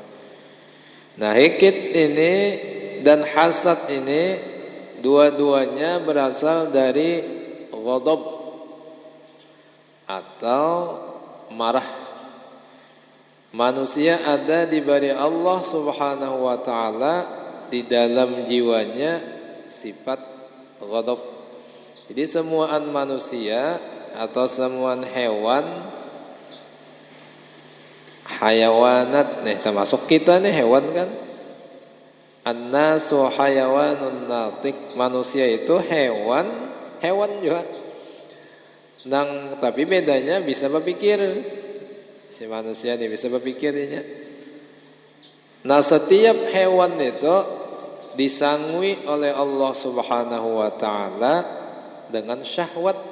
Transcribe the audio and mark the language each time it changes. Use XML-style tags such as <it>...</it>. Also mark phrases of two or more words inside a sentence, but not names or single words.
<id>Nah, hiqid ini dan hasad ini dua-duanya berasal dari ghadab atau marah. Manusia ada diberi Allah</id> <ar>سبحانه وتعالى</ar> <id>di dalam jiwanya sifat ghadab. Jadi semuaan manusia atau semuaan hewan, hayawanat nih, termasuk kita nih hewan kan.</id> <ar>الناس حيوان ناطق,</ar> <id>manusia itu hewan juga. Tapi bedanya bisa berpikir. Si manusia ini bisa berpikirnya. Nah, setiap hewan itu disangui oleh Allah</id> <ar>سبحانه وتعالى</ar> <id>dengan syahwat.</id>